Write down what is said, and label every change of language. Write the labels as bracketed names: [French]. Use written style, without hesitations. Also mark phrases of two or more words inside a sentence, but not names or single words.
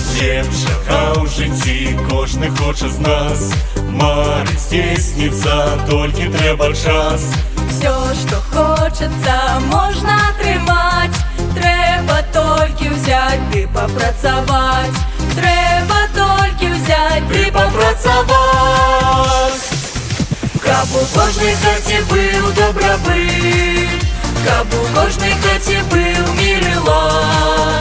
[Belarusian] лепшага ў жыцці кожны хоча з нас. Марыць здзейсніцца, толькі трэба час. [Russian] Все, что хочется, можно атрымаць. [Belarusian] Трэба толькі ўзяць ды папрацаваць. Трэба толькі ўзяць ды папрацаваць. Каб у кожнай хаце быў дабрабыт, каб у кожнай хаце быў мір і лад.